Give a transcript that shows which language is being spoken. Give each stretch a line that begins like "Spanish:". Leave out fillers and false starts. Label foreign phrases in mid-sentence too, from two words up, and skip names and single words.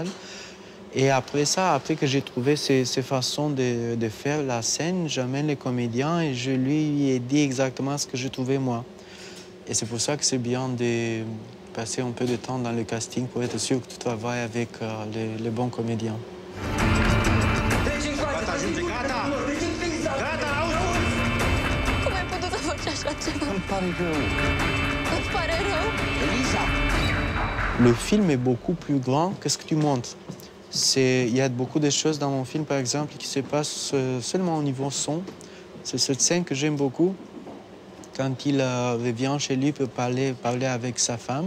French: Et après ça, après que j'ai trouvé ces façons de faire la scène, j'amène les comédiens et je lui ai dit exactement ce que je trouvais moi. Et c'est pour ça que c'est bien de passer un peu de temps dans le casting pour être sûr que tu travailles avec les bons comédiens.
Romanian: Cum ai putut să faci așa ceva? Îmi pare rău. Îți pare rău? Elisa!
French: Le film est beaucoup plus grand que ce que tu montres. Il y a beaucoup de choses dans mon film, par exemple, qui se passent seulement au niveau son. C'est cette scène que j'aime beaucoup, quand il revient chez lui pour parler avec sa femme.